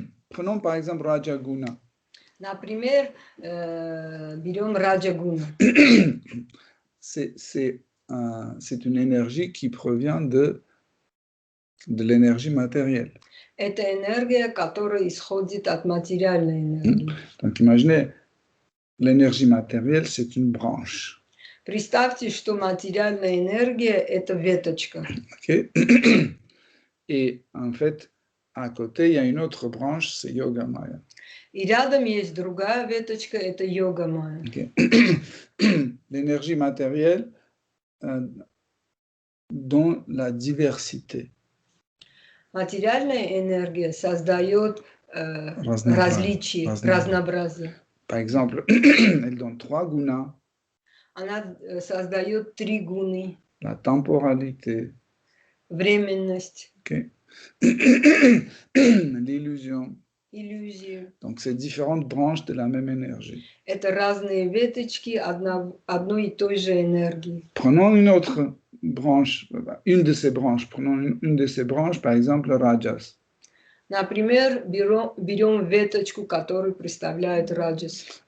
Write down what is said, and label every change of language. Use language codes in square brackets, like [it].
[fr] prenons par exemple Rajaguna. [ru] Например, берем Раджагуна. [fr] C'est une énergie qui provient de l'énergie matérielle. [ru] Это энергия, которая исходит от материальной энергии. [fr] Donc imaginez, l'énergie matérielle, c'est une branche. [ru] Представьте, что материальная энергия – это веточка. Okay? [fr] Et en fait, à côté, il y a une autre branche, c'est Yoga Maya. [ru] И рядом есть другая веточка – это йога майя. Okay? [fr] L'énergie matérielle dans la diversité. [ru] Материальная энергия создает различия, разнообразие. [fr] Par exemple, elle donne 3 gunas. [ru] Она создает 3 гуны. [fr] La temporalité, [ru] Временность, [fr] okay? L'illusion. [ru] иллюзию. [fr] Donc, c'est différentes branches de la même énergie. [ru] Это разные веточки одной и той же энергии. [fr] Prenons une autre branche, une de ces branches. Prenons une de ces branches, par exemple, le Rajas. [ru] Например, берем веточку, которую представляет раджас.